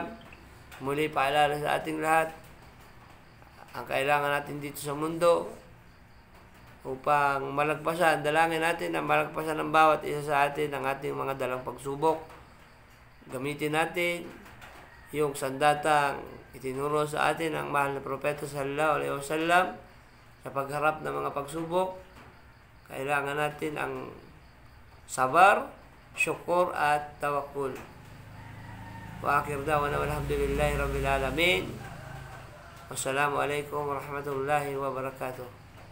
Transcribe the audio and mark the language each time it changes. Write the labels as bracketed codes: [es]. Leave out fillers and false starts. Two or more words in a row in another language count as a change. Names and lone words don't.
[tl] Muli paalala sa ating lahat, ang kailangan natin dito sa mundo upang malagpasan, dalangin natin ang malagpasan ng bawat isa sa atin ang ating mga dalang pagsubok. Gamitin natin yung sandatang itinuro sa atin ang mahal na propeta [ar] صلى الله عليه وسلم [tl] sa pagharap ng mga pagsubok. Kailangan natin ang sabar, syukur at tawakkul. [ar] وآخر دعوانا والحمد لله رب العالمين. والسلام عليكم ورحمة الله وبركاته.